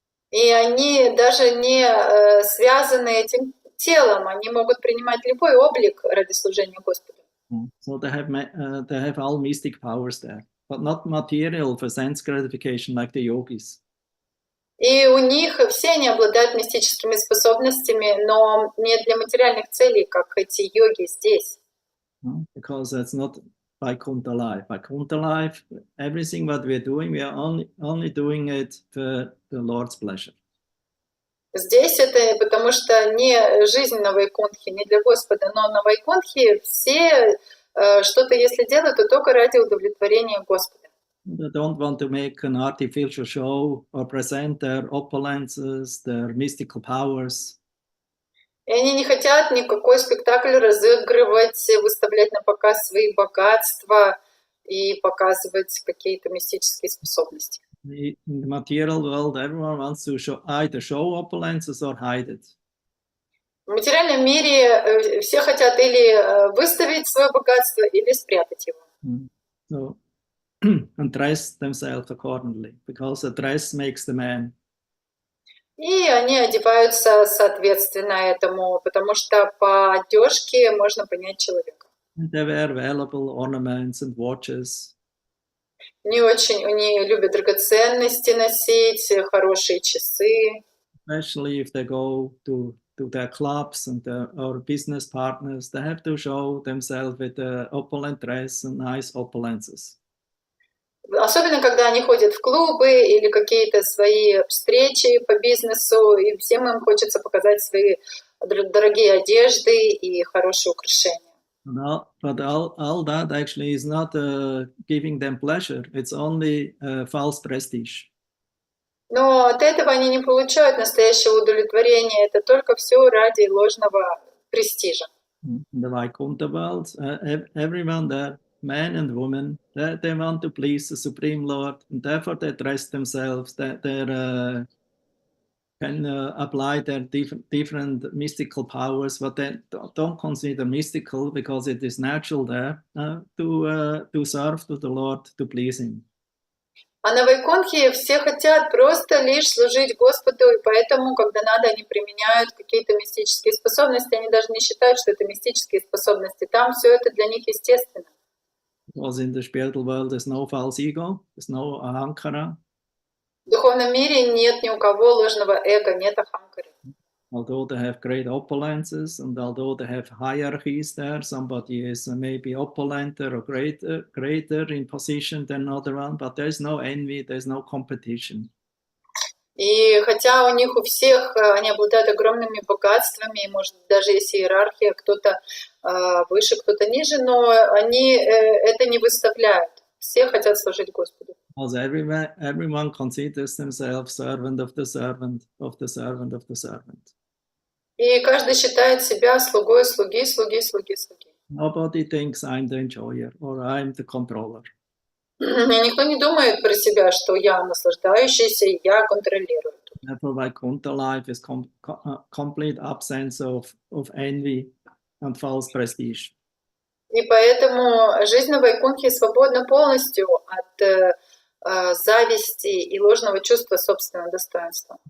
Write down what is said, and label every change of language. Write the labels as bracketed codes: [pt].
[ru] И они даже не связаны этим телом. Они могут принимать любой облик ради служения Господу. [en] So they have all mystic powers there, but not material for sense gratification like the yogis. [ru] И у них все они обладают мистическими способностями, но не для материальных целей, как эти йоги здесь. [en] Because that's not Vaikuntha life. Vaikuntha life, everything what we're doing, we are only doing it for the Lord's pleasure. [ru] Здесь это потому что не жизнь на Вайкунтхе, не для Господа, но на Вайкунтхе все что-то, если делают, то только ради удовлетворения Господа. [en] They don't want to make an artificial show or present their opulences, their mystical powers. [ru] И они не хотят никакой спектакль разыгрывать, выставлять на показ свои богатства и показывать какие-то мистические способности. [en] In the material world, everyone wants to either show opulences or hide it. [ru] В материальном мире все хотят или выставить свое богатство, или спрятать его. [en] So, and dress themselves accordingly, because a dress makes the man. [ru] И они одеваются соответственно этому, потому что по одежке можно понять человека. [en] They wear valuable ornaments and watches. [ru] Они любят драгоценности носить, хорошие часы. [en] Especially if they go to their clubs and or business partners, they have to show themselves with the opulent dress and nice opulences. [ru] Особенно, когда они ходят в клубы или какие-то свои встречи по бизнесу, и всем им хочется показать свои дорогие одежды и хорошие украшения. [en] But all that actually is not giving them pleasure. It's only false prestige. [ru] Но от этого они не получают настоящего удовлетворения. Это только все ради ложного престижа. [en] In the Vaikunta world, everyone there, men and women, they want to please the Supreme Lord, and therefore they dress themselves, they can apply their different mystical powers, but they don't consider mystical because it is natural there to serve to the Lord, to please Him. [ru] А на Вайкунтхе все хотят просто лишь служить Господу, и поэтому, когда надо, они применяют какие-то мистические способности, они даже не считают, что это мистические способности. Там все это для них естественно. [en] Because in the spiritual world there's no false ego, there's no ahankara. [ru] В духовном мире нет ни у кого ложного эго, нет аханкары. [en] Although they have great opulences and although they have hierarchies there, somebody is maybe opulenter or greater in position than another one, but there's no envy, there's no competition. [ru] И хотя у них у всех, они обладают огромными богатствами, может, даже есть иерархия, кто-то выше, кто-то ниже, но они это не выставляют. Все хотят служить Господу. [en] Because everyone considers themselves servant of the servant, of the servant of the servant. [ru] И каждый считает себя слугой слуги, слуги, слуги, слуги. [en] Nobody thinks I'm the enjoyer or I'm the controller. [ru] И никто не думает про себя, что я наслаждающийся, и я контролирую. [en] Therefore, Vaikuntha life is complete absence of envy and false prestige. [ru] И поэтому жизнь на Вайкунтхе свободна полностью от зависти и ложного чувства собственного достоинства.